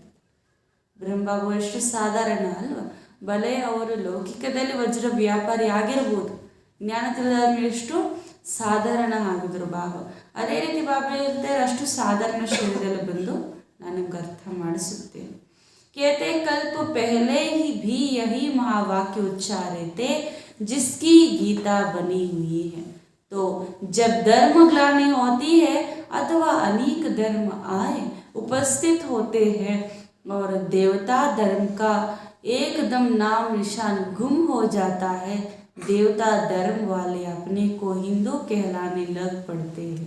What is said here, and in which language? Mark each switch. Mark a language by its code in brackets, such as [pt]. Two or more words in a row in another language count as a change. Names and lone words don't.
[kn] ಬ್ರಹ್ಮಬಾಬು ಎಷ್ಟು ಸಾಧಾರಣ ಅಲ್ವಾ? ಬಲೆ ಅವರು ಲೌಕಿಕದಲ್ಲಿ ವಜ್ರ ವ್ಯಾಪಾರಿ ಆಗಿರ್ಬೋದು, ಜ್ಞಾನ ತಿಳಿದ ಎಷ್ಟು ಸಾಧಾರಣ ಆಗಿದ್ರು ಬಾಬಾ. ಅದೇ ರೀತಿ ಬಾಬಾ ಹೇಳ್ತಾರೆ ಅಷ್ಟು ಸಾಧಾರಣ ಶರೀರದಲ್ಲಿ ಬಂದು ನಾನು ನಿಮ್ಗೆ ಅರ್ಥ ಮಾಡಿಸುತ್ತೇನೆ. [hi] कहते कल्प पहले ही भी यही महावाक्य उच्चारे थे जिसकी गीता बनी हुई है. तो जब धर्म ग्लानि होती है अथवा अनेक धर्म आए उपस्थित होते हैं और देवता धर्म का एकदम नाम निशान गुम हो जाता है, देवता धर्म वाले अपने को हिंदू कहलाने लग पड़ते हैं.